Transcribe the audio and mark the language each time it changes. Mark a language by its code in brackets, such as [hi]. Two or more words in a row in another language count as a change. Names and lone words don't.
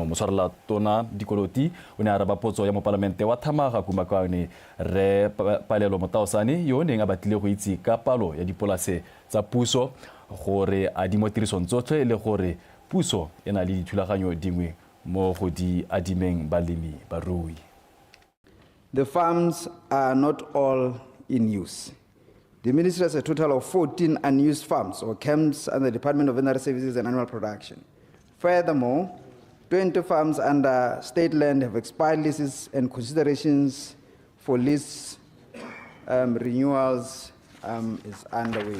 [tn] Motshwarela tona Dikoloty o ne a araba potso ya mo palamente wa Thamaga Kumakwane re Palelo Motaosane yo neng a batlile go itse ka palo ya dipolase tsa puso gore a di mo tirisong tsotlhe le gore puso e na le dithulaganyo dingwe mo go di adimeng balemi barui. [en] The farms are not all in use. The ministry has a total of 14 unused farms or camps under the Department of Veterinary Services and Animal Production. Furthermore, 20 farms under state land have expired leases and considerations for lease renewals is underway.